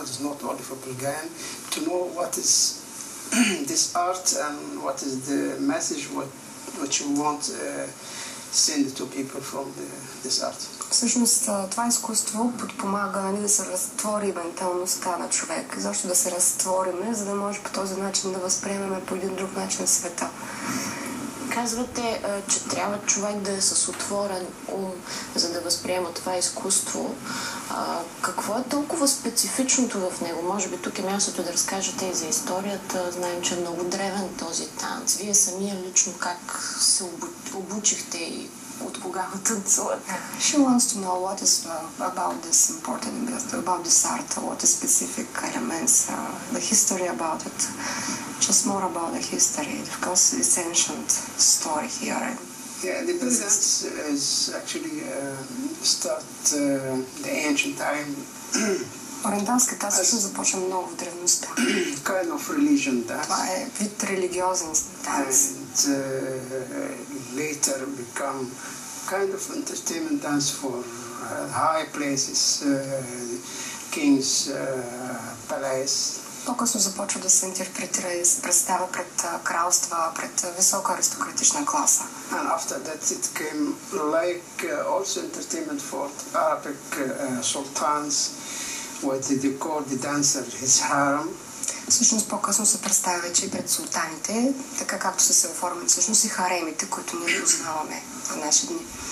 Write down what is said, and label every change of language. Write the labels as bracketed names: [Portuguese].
[English] It's not only for Bulgarian to know what is this art and what is the message, what you want send to people from this art. [Bulgarian] Всъщност това изкуство подпомага да се разтвори менталността на човек. Защо да се разтвориме, за да може по този начин да възприемеме по един друг начин света. Казвате, че трябва човек да е с отворен ум, за да възприема това изкуство. Какво е толкова специфичното в него? Може би тук е мястото да разкажете и за историята. Знаем, че е много древен този танц. Вие самия лично как се обучихте и от кога го танцувате? [English] She wants to know what is about this important, about this art, what is specific elements, the history about it. Just more about the history, because it's ancient story here. Yeah, the dance is actually start the ancient time. [Bulgarian] Ориенталската танц също започва много в древността. [English] Kind of religion dance. [Bulgarian] Това е вид религиозен танц. [English] And later become kind of entertainment dance for high places, kings, palace. [Bulgarian] По-късно започва да се интерпретира и се представя пред кралства, пред висока аристократична класа. [English] And after that it came like also entertainment for Arabic sultans, what they call the dancer his harem. [Bulgarian] Всъщност по-късно се представя вече и пред султаните, така както са се оформили всъщност и харемите, които ние познаваме в наши дни.